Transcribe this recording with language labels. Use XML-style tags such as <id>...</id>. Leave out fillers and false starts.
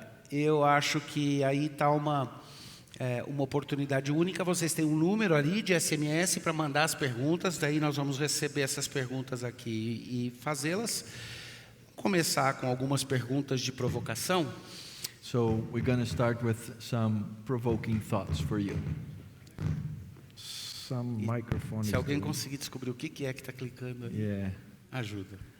<pt>Eu acho que aí está uma oportunidade única. Vocês têm um número ali de SMS para mandar as perguntas, daí nós vamos receber essas perguntas aqui e fazê-las. Começar com algumas perguntas de provocação.</pt> <en>So we're going to start with some provoking thoughts for you. Some microphone.</en> <pt>Se alguém conseguir descobrir o que é que está clicando ali, ajuda.</pt>